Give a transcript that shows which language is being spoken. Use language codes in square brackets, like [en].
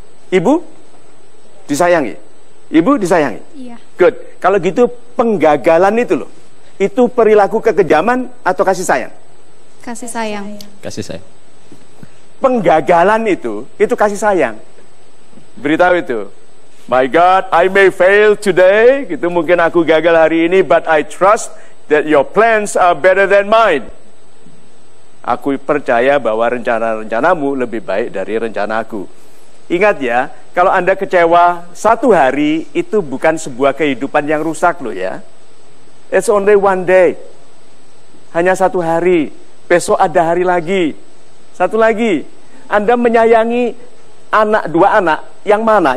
[id] Ibu disayangi. Ibu disayangi. Iya. Good. Kalau gitu penggagalan itu loh. Itu perilaku kekejaman atau kasih sayang? Kasih sayang. Kasih sayang. Penggagalan itu kasih sayang. Beritahu itu. [en] My God, I may fail today. [id] Gitu, mungkin aku gagal hari ini, [en] but I trust that your plans are better than mine. [id] Aku percaya bahwa rencana-rencanamu lebih baik dari rencanaku. Ingat ya, kalau Anda kecewa satu hari, itu bukan sebuah kehidupan yang rusak loh ya. [en] It's only one day. [id] Hanya satu hari. Besok ada hari lagi. Satu lagi. Anda menyayangi dua anak. Yang mana?